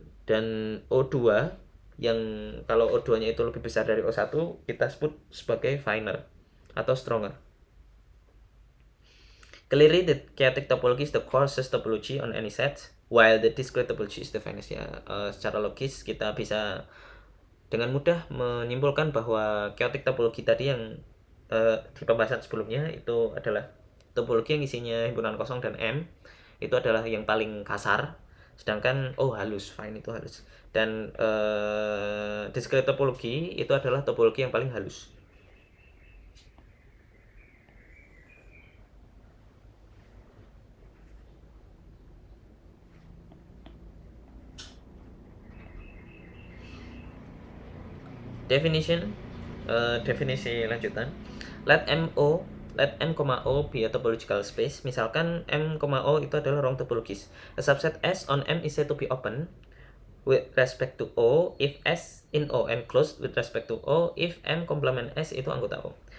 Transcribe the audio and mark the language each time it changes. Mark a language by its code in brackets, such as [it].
[id] Dan O2 yang kalau O2-nya itu lebih besar dari O1, kita sebut sebagai finer atau stronger. [en] Clearly, the chaotic topology is the coarsest topology on any set, while the discrete topology is the finest. [id] Ya, secara logis kita bisa dengan mudah menyimpulkan bahwa chaotic topology tadi yang di pembahasan sebelumnya itu adalah topologi yang isinya himpunan kosong dan M, itu adalah yang paling kasar, sedangkan halus, fine itu halus, dan discrete topologi itu adalah topologi yang paling halus. [en] Definition, [id] definisi lanjutan. [en] Let M, O be a topological space. [id] Misalkan M, O itu adalah ruang topologis. [en] A subset S on M is said to be open with respect to O if S in O, and closed with respect to O if M [id] komplement S itu anggota O.